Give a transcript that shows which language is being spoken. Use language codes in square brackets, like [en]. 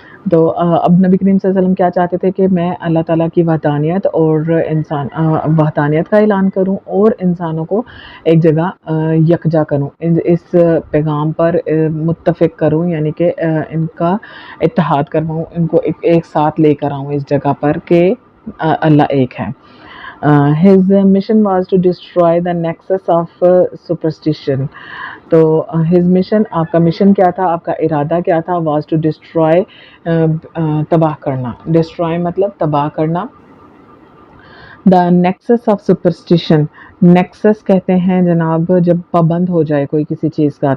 [ur] تو اب نبی کریم صلی اللہ علیہ وسلم کیا چاہتے تھے کہ میں اللہ تعالیٰ کی وحدانیت اور وحدانیت کا اعلان کروں اور انسانوں کو ایک جگہ یکجا کروں، اس پیغام پر متفق کروں، یعنی کہ ان کا اتحاد کرواؤں، ان کو ایک ساتھ لے کر آؤں اس جگہ پر کہ اللہ ایک ہے. [en] His mission was to destroy the nexus of superstition. [ur] تو [en] his mission، [ur] آپ کا مشن کیا تھا، آپ کا ارادہ کیا تھا؟ [en] was to destroy، [ur] تباہ کرنا. destroy مطلب تباہ کرنا. [en] The nexus of superstition. [ur] نیکسس کہتے ہیں جناب جب پابند ہو جائے کوئی کسی چیز کا.